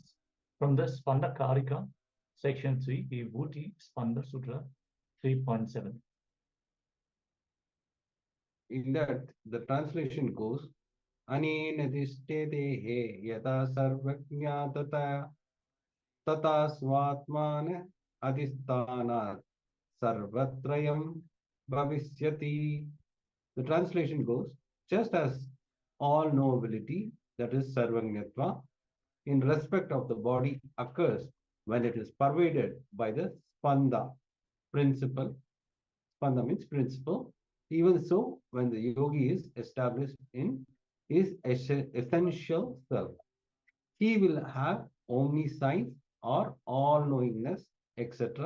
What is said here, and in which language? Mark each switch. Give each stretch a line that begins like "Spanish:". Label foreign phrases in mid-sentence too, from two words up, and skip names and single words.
English: From the Spanda Karika, section 3, Vibhuti Spanda Sutra 3.7. In that, the translation goes,
Sanskrit: Anena dishtedehe yata sarvajnatata tata svatmana adhisthanat sarvatrayam bhavisyati.
English: The translation goes, just as all knowability, that is sarvajnatva, in respect of the body occurs when it is pervaded by the spanda principle. Spanda means principle. Even so, when the yogi is established in his essential self, he will have omniscience or all-knowingness, etc.